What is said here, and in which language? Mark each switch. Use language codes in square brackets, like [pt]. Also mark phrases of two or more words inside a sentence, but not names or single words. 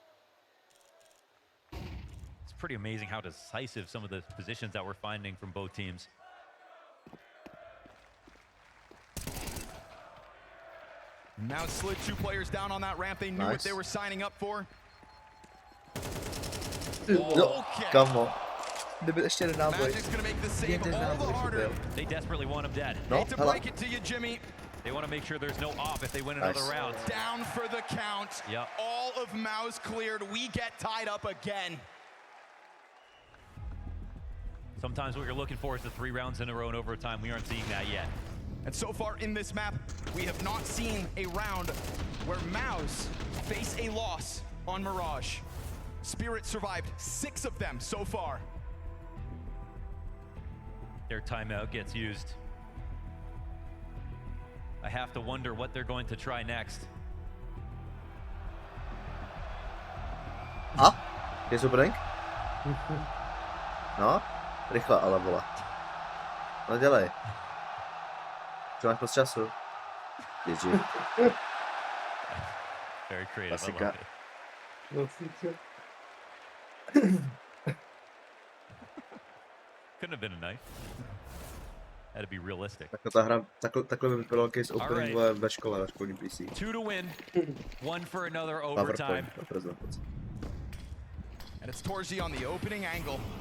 [en] It's pretty amazing how decisive some of the positions that we're finding from both teams. Mouz slid two players down on that ramp. They knew what Nice. they were signing up for. No, Okay. come on. [cs] Kdyby ještě jeden náboj. [en] Magic's gonna make the save [cs] Jeden [en] all the [cs] náboj [en] harder. [cs] byl. [en] They desperately want him dead. [cs] No, [en] Hate to [cs] hele. [en] break it to you, Jimmy. They want to make sure there's no op if they win another Nice. round. Down for the count. Yep. All of Mouz cleared. We get tied up again. Sometimes what you're looking for is the 3 rounds in a row in overtime. We aren't seeing that yet. And so far in this map, we have not seen a round where Mouz face a loss on Mirage. Spirit survived 6 of them so far. Their timeout gets used. I have to wonder what they're going to try next. [cs] A? Je super. No, rychle ale vole. No dělej. Co máš moc času? [en] GG. Very creative. I [cs] Klasika. [en] love it. [cs] No sice. [en] Couldn't have been a knife. Had to be realistic. [cs] Takhle by vypadalo [en] case opening Alright. [cs] ve škole, ve školním PC. [en] 2 to win, 1 for another overtime. [cs] PowerPoint, na prezentaci. [en] And it's Torzy on the opening angle.